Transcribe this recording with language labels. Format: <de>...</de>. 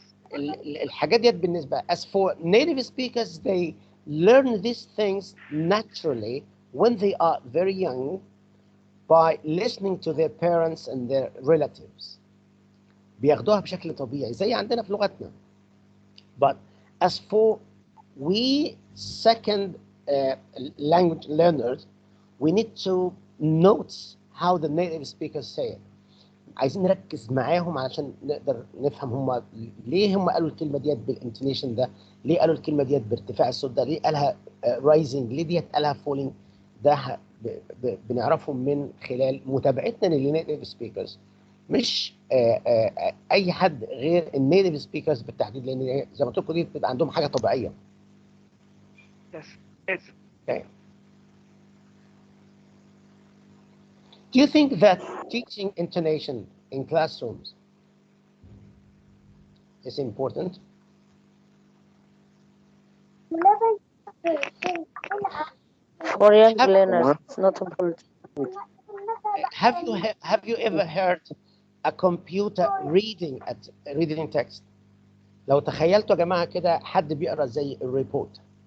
<ar>فالحاجات ديت بالنسبه</ar> <en>as for native speakers they learn these things naturally when they are very young by listening to their parents and their relatives.</en> <ar>بياخدوها بشكل طبيعي زي عندنا في لغتنا.</ar> <en>But as for we second language learners, we need to note how the native speakers say it.</en> <ar>عايزين نركز معاهم علشان نقدر نفهم هم ليه هم قالوا الكلمه ديت بالانتونيشن ده، ليه قالوا الكلمه ديت بارتفاع الصوت ده، ليه قالها رايزنج، ليه ديت قالها فولينج. ده بنعرفهم من خلال متابعتنا للنيتيف سبيكرز، مش اي حد غير النيتيف سبيكرز بالتحديد، لان زي ما قلت لكم دي بتبقى عندهم حاجه طبيعيه.</ar> <en>Okay. Do you think that teaching intonation in classrooms is important? For young learners, it's not important. Have you ever heard a computer reading text?</en> <ar>لو تخيلتوا يا جماعه كده حد بيقرا زي الريبورت.</ar>